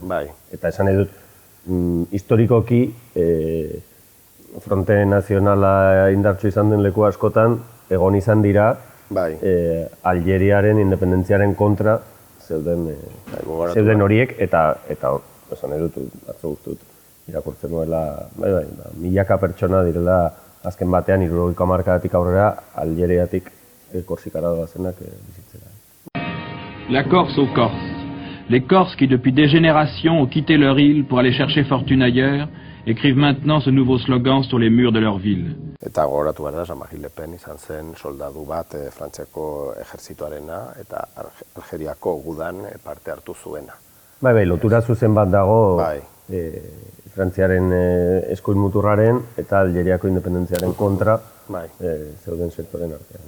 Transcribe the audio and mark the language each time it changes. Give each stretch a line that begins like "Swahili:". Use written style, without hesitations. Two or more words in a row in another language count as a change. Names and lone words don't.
Basque: Eta esan nahi dut, historikoki fronte nazionala indartsu izan den leku askotan, egon izan dira Algeriaren independentziaren kontra zeuden horiek, eta esan nahi dut, atzo guztut, irakurtzen duela, milaka pertsona direla azken batean 70 hamarkadatik aurrera Aljeriatik Korsikara doazenak bizitzera.
French: La Corse aux Corses. Les Corses qui depuis des générations ont quitté leur île pour aller chercher fortune ailleurs écrivent maintenant ce nouveau slogan sur les murs de leur ville.
Basque: Eta gogoratu behar da, Jean-Marie Le Pen izan zen soldadu bat Frantziako ejertzitoarena eta Algeriako gudan parte hartu zuena. Bai, lotura zuzen bat dago Frantziaren eskuin muturraren eta Aljeriako independentziaren kontra zeuden sektoren artean.